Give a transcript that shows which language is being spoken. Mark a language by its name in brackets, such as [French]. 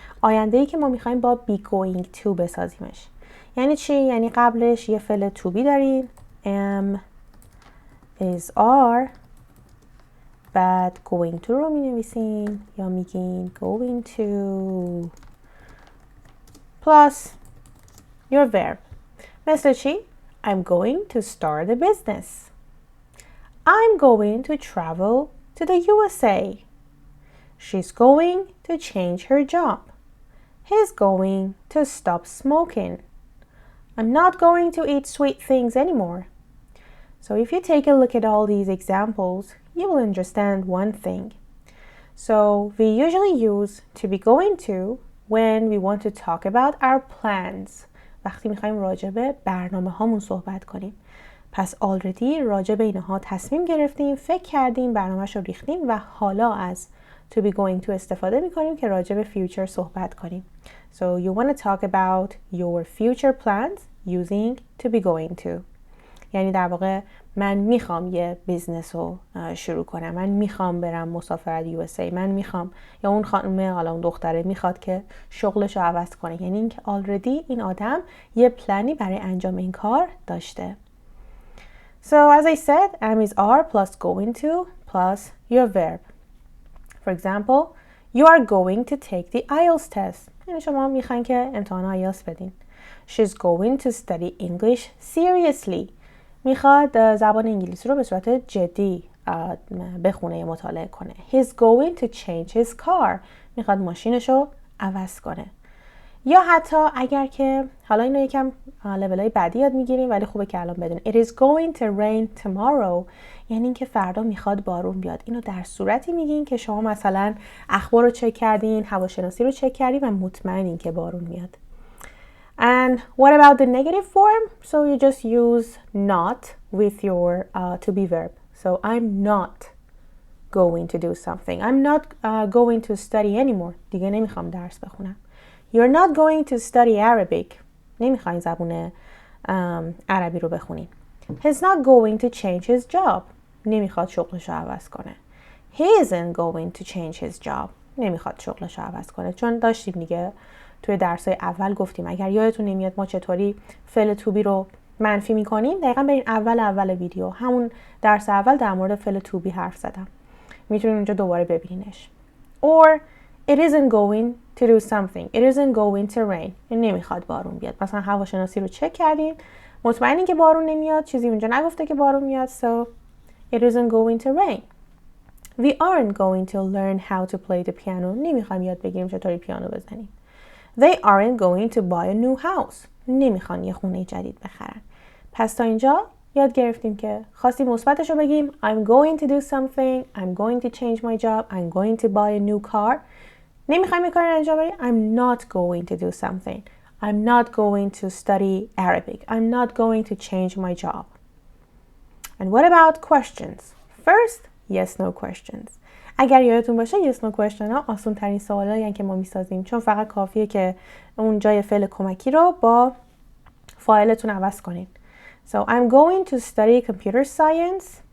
[Persian] آینده‌ای که ما می‌خوایم با be going to بسازیمش. یعنی چی؟ یعنی قبلش یه فعل to be داریم am is are، بعد going to رو می‌نویسیم یا میگین [English] going to plus your verb. [Persian] مثل چی؟ [English] I'm going to start a business. I'm going to travel to the USA. She's going to change her job. He's going to stop smoking. I'm not going to eat sweet things anymore. So if you take a look at all these examples, you will understand one thing. So we usually use to be going to when we want to talk about our plans. [Persian] وقتی میخوایم راجع به برنامه هامون صحبت کنیم. پس already راجع به اینها تصمیم گرفتیم، فکر کردیم، برنامه‌اش رو ریختیم و حالا از to be going to استفاده میکنیم که راجع به future صحبت کنیم. [English] So you want to talk about your future plans using to be going to. [Persian] یعنی در واقع من میخوام یه بیزنس رو شروع کنم، من میخوام برم مسافرت USA، من میخوام، یا اون خانم حالا اون دختره میخواد که شغلش رو عوض کنه. یعنی اینکه already این آدم یه پلنی برای انجام این کار داشته. [English] So as I said, am is are plus going to plus your verb. For example, you are going to take the IELTS test. [Persian] یعنی شما میخواین که امتحان IELTS بدین. [English] She's going to study English seriously. [Persian] میخواد زبان انگلیسی رو به صورت جدی بخونه یا مطالعه کنه. [English] He's going to change his car. [Persian] میخواد ماشینش رو عوض کنه. یا حتی اگر که حالا اینو یکم لولای بعدی یاد میگیریم ولی خوبه که الان بدونیم. [English] It is going to rain tomorrow. [Persian] یعنی اینکه فردا میخواد بارون بیاد. اینو در صورتی میگین که شما مثلا اخبار رو چک کردین، هواشناسی رو چک کردین و مطمئنین که بارون میاد. [English] And what about the negative form? So you just use not with your to be verb. So I'm not going to do something. I'm not going to study anymore. [Persian] دیگه نمیخوام درس بخونم. [English] You're not going to study Arabic. [Persian] نمیخواین زبون عربی رو بخونین. [English] He's not going to change his job. [Persian] نمیخواد شغلش رو عوض کنه. [English] He isn't going to change his job. [Persian] نمیخواد شغلش رو عوض کنه. چون داشتیم دیگه توی درسای اول گفتیم اگر یادتون نمیاد ما چطوری فعل to be رو منفی میکنیم، دقیقاً برین اول ویدیو همون درس اول در مورد فعل to be حرف زدم. میتونین اونجا دوباره ببینینش. [English] Or it isn't going to do something. It isn't going to rain. [Persian] نمیخواد بارون بیاد. مثلا هواشناسی رو چک کردین، مطمئنین که بارون نمیاد، چیزی اونجا نگفته که بارون میاد. [English] So it isn't going to rain. We aren't going to learn how to play the piano. [Persian] نمیخوایم یاد بگیریم چطوری پیانو بزنیم. [English] They aren't going to buy a new house. [Persian] نمیخوان یه خونه جدید بخرن. پس تا اینجا یاد گرفتیم که خواستیم مثبتش رو بگیم [English] I'm going to do something, I'm going to change my job, I'm going to buy a new car. [Persian] نمیخوایم این کار رو انجام بدیم [English] I'm not going to do something, I'm not going to study Arabic, I'm not going to change my job. And what about questions? First, yes no questions. [Persian] اگر یادتون باشه yes no question ها آسان ترین سوالایی هستن که ما میسازیم، چون فقط کافیه که اون جای فعل کمکی رو با فاعلتون عوض کنین. [English] So I'm going to study computer science.